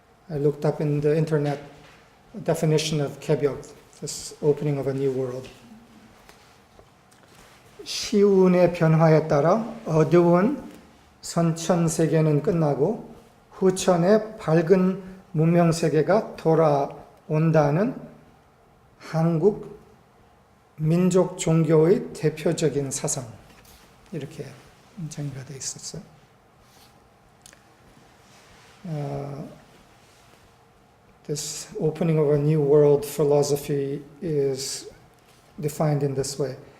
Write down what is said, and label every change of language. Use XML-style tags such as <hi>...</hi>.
<en>I looked up in the internet definition of 개벽, this opening of a new world.</en> <ko>시운의 변화에 따라 어두운 선천세계는 끝나고 후천의 밝은 문명세계가 돌아온다는 한국 민족 종교의 대표적인 사상. 이렇게 정의가 되어 있었어요.</ko> <en>This opening of a new world philosophy is defined in this way.</en>